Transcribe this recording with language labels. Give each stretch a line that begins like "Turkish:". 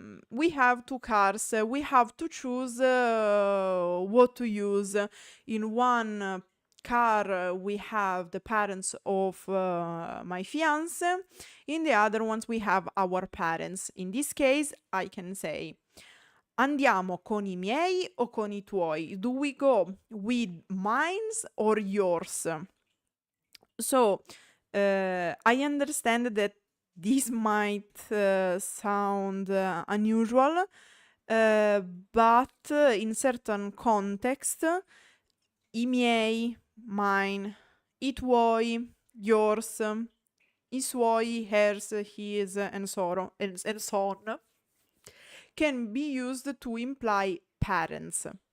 English: We have two cars, we have to choose what to use. In one car, we have the parents of my fiance, in the other ones, we have our parents. In this case, I can say
Italian: andiamo con i miei o con i tuoi?
English: Do we go with mine's or yours? So, I understand that this might sound unusual, but in certain context, i miei, mine, i tuoi, yours, i suoi, hers, his, and so on, can be used to imply parents.